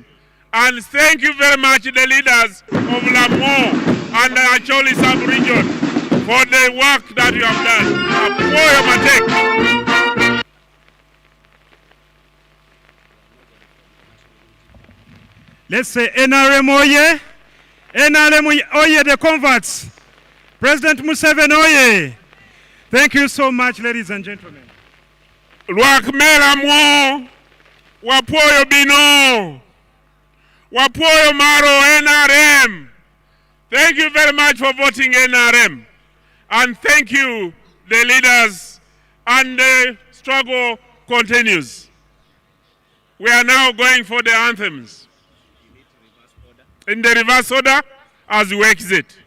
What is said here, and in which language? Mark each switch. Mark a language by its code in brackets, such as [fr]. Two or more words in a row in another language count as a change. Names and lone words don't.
[en] And thank you very much the leaders of Lamwo and the Acholi sub-region for the work that you have done. Let's say NRM oye, NRM oye, the converts. President Museveni oye. Thank you so much, ladies and gentlemen. [ach] Lwakmela mwo, wapoyo bino, wapoyo maro NRM. [en] Thank you very much for voting NRM. And thank you, the leaders, and the struggle continues. We are now going for the anthems. In the reverse order, as we exit.